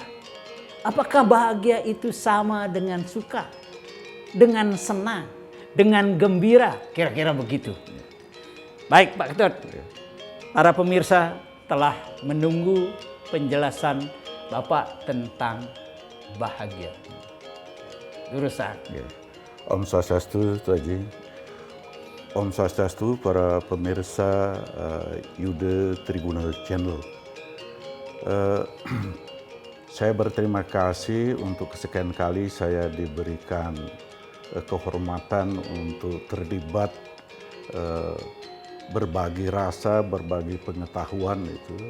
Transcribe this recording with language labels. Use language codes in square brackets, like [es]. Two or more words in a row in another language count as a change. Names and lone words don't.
[id] Apakah bahagia itu sama dengan suka, dengan senang, dengan gembira? Kira-kira begitu. Baik Pak Ketut, para pemirsa telah menunggu penjelasan Bapak tentang bahagia. Urusan. [ban] Om Swastiastu, [id] Tuan Haji. [ban] Om Swastiastu, [id] para pemirsa Yude Triguna Channel. Saya berterima kasih untuk kesekian kali saya diberikan kehormatan untuk terlibat berbagi rasa, berbagi pengetahuan itu.